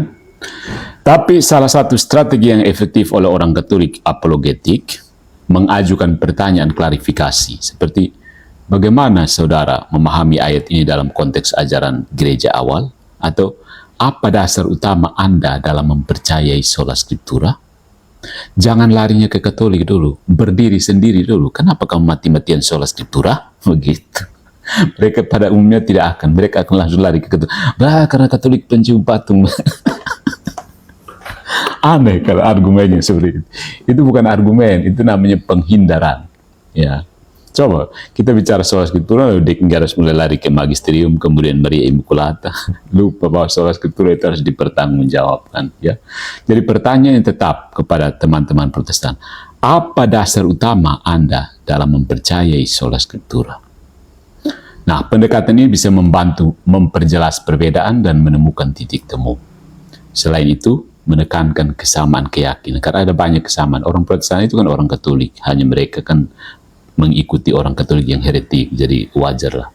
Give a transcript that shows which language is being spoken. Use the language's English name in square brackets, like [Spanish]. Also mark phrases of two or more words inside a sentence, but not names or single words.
[Indonesian] Tapi salah satu strategi yang efektif oleh orang Katolik apologetik mengajukan pertanyaan klarifikasi seperti bagaimana saudara memahami ayat ini dalam konteks ajaran gereja awal, atau apa dasar utama Anda dalam mempercayai [Latin] sola scriptura? [Indonesian] Jangan larinya ke Katolik dulu, berdiri sendiri dulu. Kenapa kamu mati-matian [Latin] sola scriptura? [Indonesian] Begitu. Mereka pada umumnya tidak akan, mereka akan langsung lari ke Katolik. Karena Katolik pencium patung. Aneh kalau argumennya seperti itu. Itu bukan argumen, itu namanya penghindaran. Ya, coba kita bicara [Latin] sola scriptura, [Indonesian] harus mulai lari ke magisterium, kemudian Maria Immaculata. Lupa bahwa [Latin] sola scriptura [Indonesian] itu harus dipertanggungjawabkan. Ya, jadi pertanyaan yang tetap kepada teman-teman Protestan: apa dasar utama Anda dalam mempercayai [Latin] sola scriptura? [Indonesian] Nah, pendekatan ini bisa membantu memperjelas perbedaan dan menemukan titik temu. Selain itu, menekankan kesamaan keyakinan, karena ada banyak kesamaan. Orang Protestan itu kan orang Katolik, hanya mereka kan mengikuti orang Katolik yang heretik, jadi wajarlah.